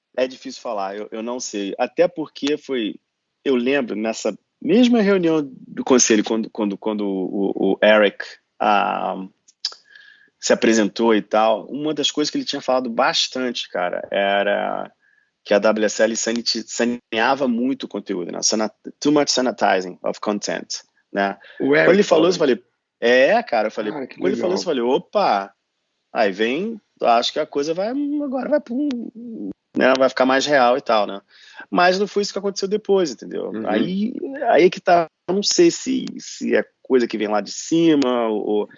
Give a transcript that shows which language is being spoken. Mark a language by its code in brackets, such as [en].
[pt] É difícil falar, eu não sei. Até porque eu lembro nessa mesma reunião do conselho, quando o Eric se apresentou e tal, uma das coisas que ele tinha falado bastante, cara, era que a WSL saneava muito o conteúdo, né? [en] Too much sanitizing of content, né? [pt] Quando ele falou isso, eu falei, cara, Cara, que quando ele falou isso, eu legal. falei, opa, aí acho que a coisa agora vai né, vai ficar mais real e tal, né? Mas não foi isso que aconteceu depois, entendeu? Uhum. Aí que tá, eu não sei se é coisa que vem lá de cima, ou